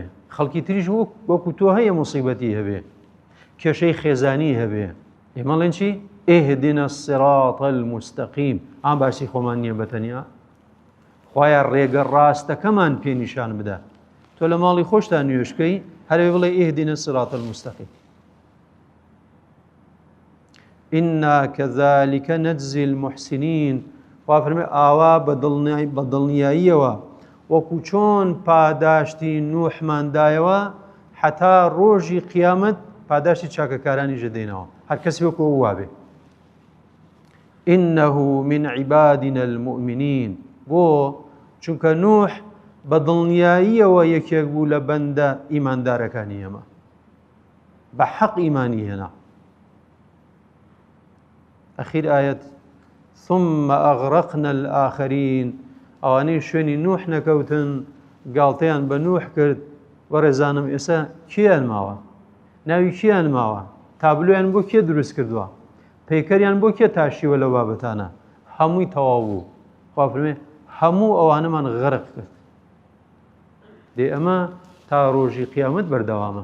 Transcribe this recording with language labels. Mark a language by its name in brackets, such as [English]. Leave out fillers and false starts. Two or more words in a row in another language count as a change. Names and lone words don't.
[Central Kurdish] خەڵکی تریش وەکو تۆ هەیە موسیبەتی هەبێ، کێشەی خێزانی هەبێ. ئێمەڵێن چی؟ [Arabic] ئێهدینە الصراط المستەقیم. [Central Kurdish] باسی خۆمان نییە بەتەنیا. خوایە ڕێگە ڕاستەکەمان پێ نیشان بدە. تۆ لە ماڵی خۆشتا نوێشکەی هەرێ بڵێ [Arabic] ئێهدینە الصراط المستەقیم. إنا كذلك نجزي المحسنين. [Central Kurdish] وافرمي ئاوا بە دڵنیاییەوە وەکو چۆن پاداشتی نوحماندایەوە حتا ڕۆژی قیامەت پاداشتی چاکەکارانی ژەدەینەوە. هەر کەسی وەکو وابێ. [Arabic] إنه من عبادنا المؤمنين. [Central Kurdish] بۆ چونکە نوح بە دڵنیاییەوە یەکێک بوو لە بەندە ئیماندارەکانی ئێمە، بە حەق ئیمانی هێنا. ئەخیر ئاەت [Arabic] ثم أغرقنا الآخرين. [Central Kurdish] ئەوانەی شوێنی نوح نەکەوتن گاڵتەیان بە نوح کرد. وەڕێزانم ئێستا کیان ماوە؟ ناوی کیان ماوە؟ تابلۆیان بۆ کێ دروست کردووە؟ پەیکەریان بۆ کێ تاشیوە لە بابەتانە؟ هەمووی تەواو بوو. خوا فەرمێ هەموو ئەوانەمان غەرق کرد. دێ ئەمە تا ڕۆژی قیامەت بەردەوامە.